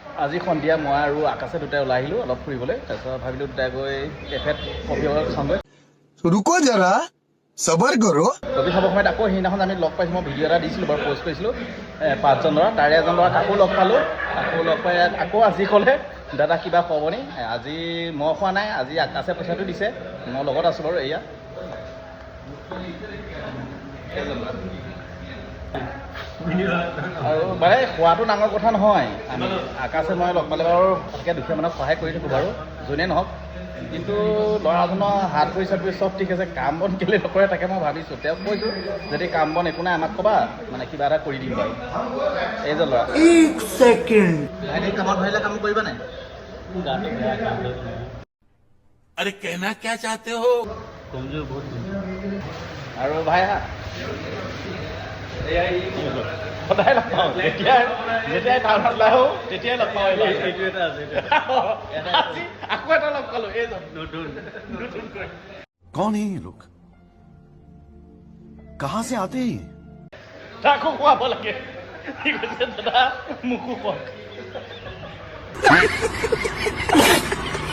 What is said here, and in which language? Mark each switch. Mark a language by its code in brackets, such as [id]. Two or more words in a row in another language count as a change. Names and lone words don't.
[as] আজি সন্ধিয়া মই আৰু আকাশে দুটাই ওলাই আহিলোঁ অলপ ফুৰিবলৈ। তাৰপিছত ভাবিলোঁ দুটাই গৈ কেফেত কফি অলপ খাওঁগৈ। [hi] रुको जरा सबर करो। [as] কফি খাবৰ সময়ত আকৌ সেইদিনাখন আমি লগ পাইছোঁ, মই ভিডিঅ' এটা দিছিলোঁ বাৰু, পষ্ট কৰিছিলোঁ 5জন ল'ৰা, তাৰে এজন ল'ৰাক আকৌ লগ পালোঁ। আকৌ লগ পাই আকৌ আজি ক'লে দাদা কিবা খোৱাব নি? আজি মই খোৱা নাই, আজি আকাশে পইচাটো দিছে, মই লগত আছোঁ বাৰু। এয়া আৰু মানে খোৱাটো ডাঙৰ কথা নহয়। আমি আকাশে মই লগ পালে বাৰু ভালকৈ দুখীয়া মানুহক সহায় কৰি থাকোঁ বাৰু, যোনে নহওক। কিন্তু ল'ৰাজনৰ হাত ভৰি চাত ভৰি চব ঠিক আছে, কাম বন কেলৈ নকৰে তাকে মই ভাবিছোঁ। তেওঁক কৈছোঁ যদি কাম বন একো নাই আমাক ক'বা, মানে কিবা এটা কৰি দিম বাৰু। এইজন ল'ৰা ভাইটি কামত ধৰিলে কাম কৰিবা নাই? [hi] अरे कहना क्या चाहते हो? [as] আৰু ভাই হা সদায় লগ পাওঁ, যেতিয়াই টাউনত ওলাই আহোঁ তেতিয়াই লগ পাওঁ। আকৌ এটা লগ পালোঁ, এইজন নতুনকৈ। [hi] कौन है ये लोग? कहाँ से आते हैं? [as] তাকো খুৱাব লাগে। ঠিক আছে দাদা, মোকো খুৱাওক।